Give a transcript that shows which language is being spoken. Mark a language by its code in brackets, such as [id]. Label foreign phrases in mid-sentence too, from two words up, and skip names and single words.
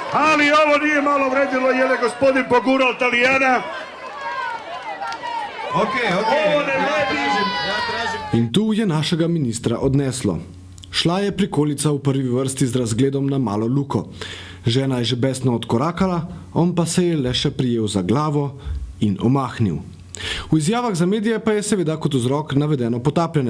[hr] Ali ovo nije malo vredilo, jer je gospodin pogurao Italijana. Okej. Ja tražim. [sl] In tu je našega ministra odneslo. Šla je prikolica v prvi vrsti z razgledom na malo Luko. Žena je že besno odkorakala, on pa se je le še prijel za glavo in omahnil. V izjavah za medije pa je seveda kot vzrok navedeno potapljanje.